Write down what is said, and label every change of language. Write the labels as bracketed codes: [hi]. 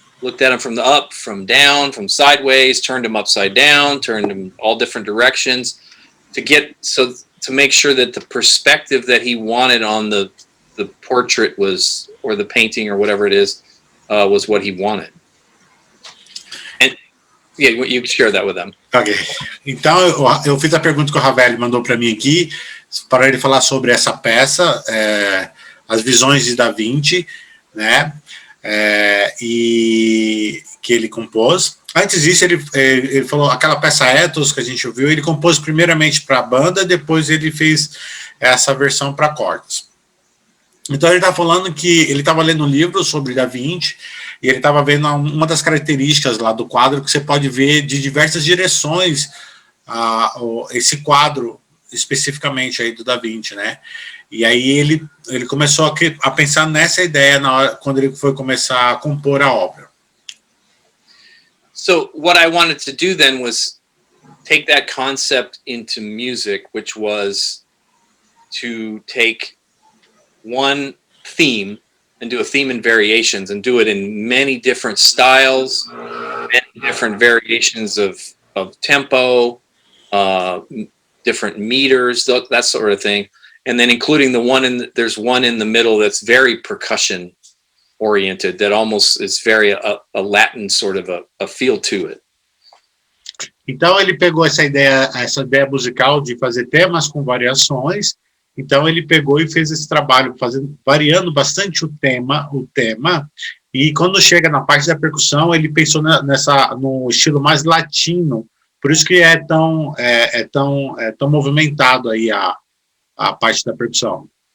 [en] Looked at them from the up, from down, from sideways, turned them upside down, turned them all different directions to make sure that the perspective that he wanted on the portrait was, or the painting or whatever it is, was what he wanted. And yeah, you can share that with them. Ok. [pt] Então, eu fiz a pergunta que o Ravel mandou para mim aqui, para ele falar sobre essa peça, As Visões de Da Vinci, né? E que ele compôs. Antes disso, ele falou aquela peça Ethos que a gente ouviu, ele compôs primeiramente para a banda, depois ele fez essa versão para cordas. Então ele está falando que ele estava lendo um livro sobre Da Vinci e ele estava vendo uma das características lá do quadro que você pode ver de diversas direções esse quadro especificamente aí do Da Vinci, né? E aí ele começou a pensar nessa ideia na hora, quando ele foi começar a compor a obra. [en] So what I wanted to do then was take that concept into music, which was to take one theme and do a theme in variations and do it in many different styles, many different variations of tempo, different meters, that sort of thing. And then including there's one in the middle that's very percussion oriented, that almost is very a Latin sort of a feel to it. [pt] Então ele pegou essa ideia musical de fazer temas com variações. Então ele pegou e fez esse trabalho variando bastante o tema, e quando chega na parte da percussão, ele pensou no estilo mais latino, por isso que é tão movimentado aí a parte da percussão.